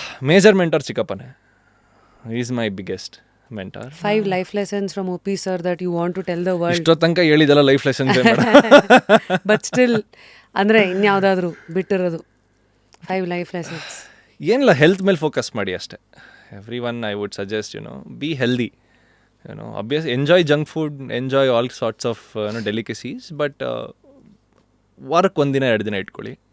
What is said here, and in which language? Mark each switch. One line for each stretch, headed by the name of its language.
English: Major mentor ಚಿಕ್ಕಪ್ಪನೇ, is my biggest mentor. 5 life lessons from OP sir that you want to tell the world.
Kannada: ಇಷ್ಟೋ ತನಕ ಹೇಳಿದೆಲ್ಲ life lessons but still ಅಂದರೆ ಇನ್ಯಾವುದಾದ್ರೂ ಬಿಟ್ಟಿರೋದು 5 life lessons. ಏನಿಲ್ಲ, health ಮೇಲೆ focus ಮಾಡಿ ಅಷ್ಟೇ.
English: everyone I would suggest be healthy, obvious enjoy junk food, enjoy all sorts of delicacies, but
Kannada: ವಾರಕ್ಕೆ 1 ದಿನ 2 ದಿನ ಇಟ್ಕೊಳ್ಳಿ.